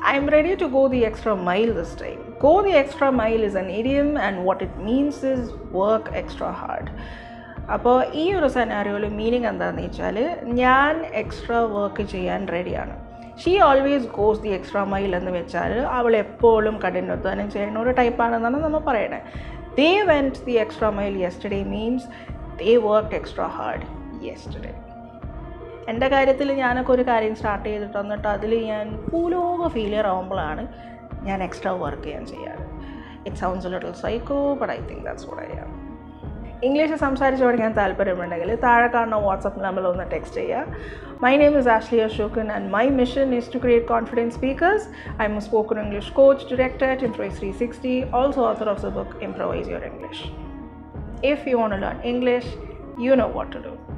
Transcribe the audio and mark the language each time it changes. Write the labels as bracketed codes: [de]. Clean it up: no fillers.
[en] I'm ready to go the extra mile this time. Go the extra mile is an idiom and what it means is work extra hard. [ml] അപ്പോൾ ഈ ഒരു സെനാരിയോയിൽ meaning എന്താണെന്ന് വെച്ചാൽ ഞാൻ extra work ചെയ്യാൻ റെഡിയാണ്. [en] she always goes the extra mile [ml] എന്ന് വെച്ചാൽ അവൾ എപ്പോഴും കഠിനാധ്വാനം ചെയ്യുന്ന ഒരു ടൈപ്പാണെന്നാണ് നമ്മൾ പറയണത്. [en] They went the extra mile yesterday means they work extra hard yesterday. [ml] എൻ്റെ കാര്യത്തിൽ ഞാനൊക്കെ ഒരു കാര്യം സ്റ്റാർട്ട് ചെയ്തിട്ട് വന്നിട്ട് അതിൽ ഞാൻ ഭൂലോക ഫെയിലിയർ ആകുമ്പോഴാണ് ഞാൻ എക്സ്ട്രാ വർക്ക് ചെയ്യാറ്. [en] It sounds a little psycho but I think that's what I am. [ml] English സംസാരിച്ച് പഠിക്കാൻ താല്പര്യമുണ്ടെങ്കിൽ താഴെ കാണുന്ന വാട്സപ്പ് നമ്പറിൽ ഒന്ന് ടെക്സ്റ്റ് ചെയ്യുക. [en] My name is Ashley Ashokan and my mission is to create confident speakers. I'm a spoken English coach, director at Improvise 360, also author of the book Improvise Your English. If you want to learn English, you know what to do.